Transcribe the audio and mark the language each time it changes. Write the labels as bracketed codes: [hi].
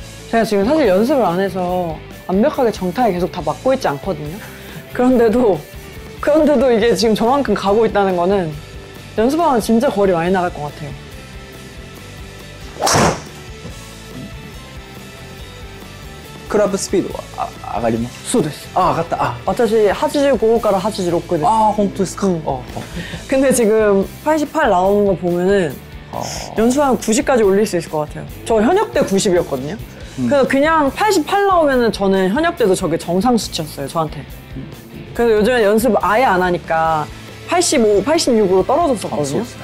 [ko] 제가 지금 사실 연습을 안 해서 완벽하게 정타에 계속 다 맞고 있지 않거든요. 그런데도 이게 지금 저만큼 가고 있다는 거는 연습하면 진짜 거리 많이 나갈 것 같아요. 클럽 스피드 [ja] は上がります？そうです。上がった。私85から86です。本当ですか？ [ko] 근데 지금 88 나오는 거 보면은 연습하면 90까지 올릴 수 있을 것 같아요. 저 현역 때 90이었거든요. 그래서 그냥 88 나오면은 저는 현역 때도 저게 정상 수치였어요, 저한테. 그래서 요즘에 연습 아예 안 하니까 85, 86으로 떨어졌었거든요.